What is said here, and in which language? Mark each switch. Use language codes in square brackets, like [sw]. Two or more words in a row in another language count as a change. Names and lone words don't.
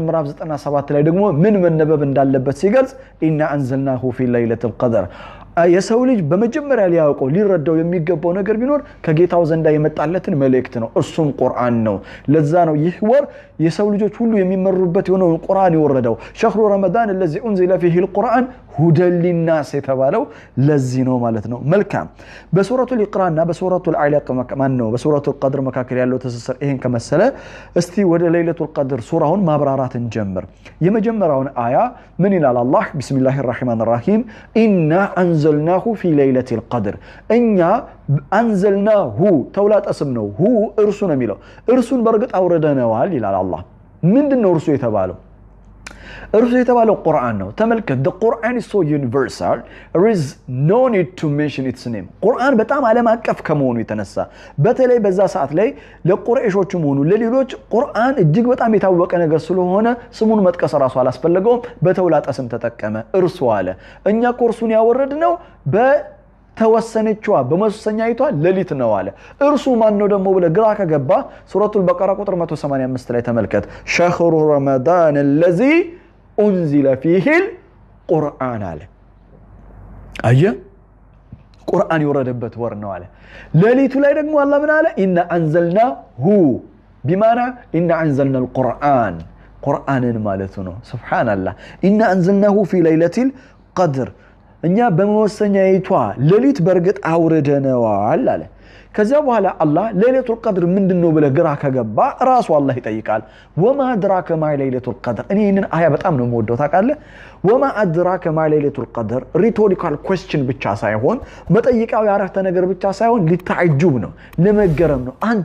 [am] ምዕራፍ 97 ላይ ደግሞ ምን መነበብ እንዳለበት ሲገልጽ [ar] إنا أنزلناه في ليلة القدر። [am] የሰው ልጅ በመጀመሪያ ሊያውቀው ሊረዳው የሚገባው ነገር ቢኖር ከጌታው ዘንዳ የመጣለትን መልእክት ነው፣ እርሱም ቁርአን ነው። ለዛ ነው ይህ ወር የሰው ልጆች ሁሉ የሚመሩበት የሆነው ቁርአን የወረደው። [ar] شهر رمضان الذي انزل فيه القرآن هدى للناس [am] የተባለው ለዚህ ነው ማለት ነው። መልካም። በሱረቱል ኢቅራና በሱረቱል አለቅ በሱረቱል ቀድር መካከል ያለው ትስስር ይሄን ከመሰለ እስቲ ወደ ለይለቱል ቀድር ሱራውን ማብራራትን ጀምር። የመጀመሪያውን አያ ምን ይላል አላህ? [ar] بسم الله الرحمن الرحيم إنا أنزلناه في ليلة القدر። [am] እኛ አንዘልናሁ ተውላጠ ስም ነው፣ ሁ እርሱ ነው የሚለው። እርሱን በርግጥ አውርደነዋል ይላል አላህ። ምንድነው እርሱ የተባለው? እርሱ የተባለው ቁርአን ነው። ተመልከት፣ [en] the Quran is so universal, there is no need to mention its name. [am] ቁርአን በጣም ዓለም አቀፍ ከመሆኑ የተነሳ በተለይ በዛ ሰዓት ላይ ለቁረይሾችም ሆኑ ለሌሎች ቁርአን እጅግ በጣም የታወቀ ነገር ስለሆነ ስሙን መጥቀስ ራሱ አላስፈለገውም። በተውላጠ ስም ተጠቀመ። እርሱ አለ። እኛ ኮርሱን ያወረድነው ተወሰነችዋ በመወሰኛይቷ ሌሊት ነው አለ። እርሱ ማን ነው ደግሞ ብለ ግራ ከገባ ሱረቱል በቀራ ቁጥር 185 ላይ ተመልከት። [ar] شهر رمضان الذي انزل فيه القرآن [am] አለ። አየ ቁርአን የወረደበት ወር ነው አለ። ሌሊቱ ላይ ደግሞ አላህ ምን አለ? [ar] إنا أنزلناه بمعنى إنا أنزلنا القرآن [am] ቁርአንን ማለት ነው። ሱብሃንአላህ። [ar] إنا أنزلناه في ليلة القدر [am] እኛ በመወሰኛይቷ ሌሊት በርግጥ አውርደነዋል አለ። ከዚያ በኋላ አላህ ለይለቱል ቀድር ምንድነው ብለ ግራ ከገባ ራሱ አላህ ይጠይቃል። [ar] وما أدراك ما ليلة القدر። [am] እኔ ይሄንን አያ በጣም ነው የምወደው ታውቃለህ። [ar] وما أدراك ما ليلة القدر [en] rhetorical question [am] ብቻ ሳይሆን መጠይቃዊ አረፍተ ነገር ብቻ ሳይሆን ሊታጅብ ነው፣ ለመገረም ነው።